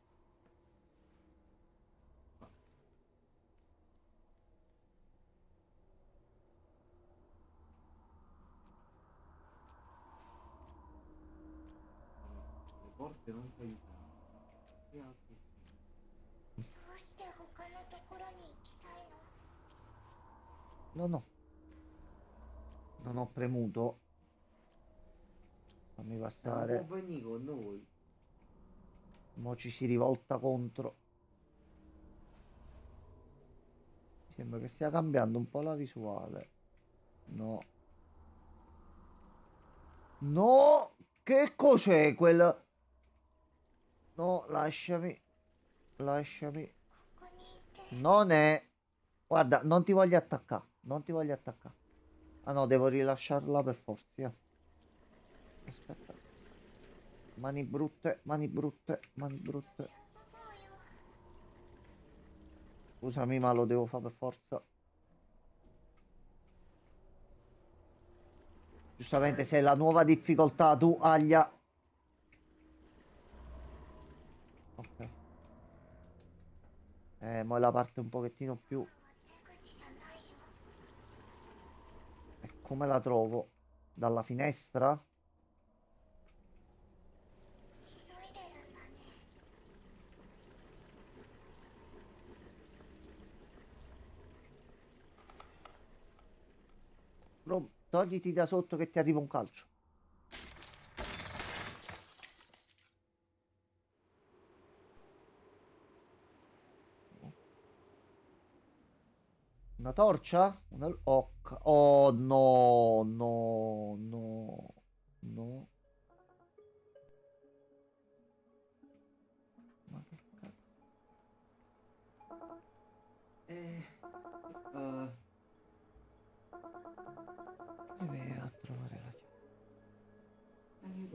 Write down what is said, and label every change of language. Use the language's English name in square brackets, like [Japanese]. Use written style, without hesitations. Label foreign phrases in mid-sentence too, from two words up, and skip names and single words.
[Italian] Le porte non ti aiutano. Che altro? [Japanese] どうして他のところに行きたいの？ [Italian] No, no. Non ho premuto. Fammi Non passare. può venire con noi. Mo ci si rivolta contro. Mi sembra che stia cambiando un po' la visuale. No. No! Che cos'è quel... No, lasciami. Lasciami. [Japanese] ここにいて [Italian] Non è... Guarda, non ti voglio attaccare. Non ti voglio attaccare. Ah no, devo rilasciarla per forza. Aspetta. Mani brutte, mani brutte, mani brutte. [Japanese] 遊ぼうよ。 [Italian] Scusami, ma lo devo fare per forza. Giustamente, se è la nuova difficoltà, tu aglia. Ok. Mo è la parte un pochettino più... [Japanese] 手口じゃないよ。 [Italian] E come la trovo? Dalla finestra? [Japanese] 急いでるんだね。 [Italian] Togliti da sotto che ti arriva un calcio. Una torcia? Oh no, no, no, no. Ma che cazzo? Deve a trovare la chiave.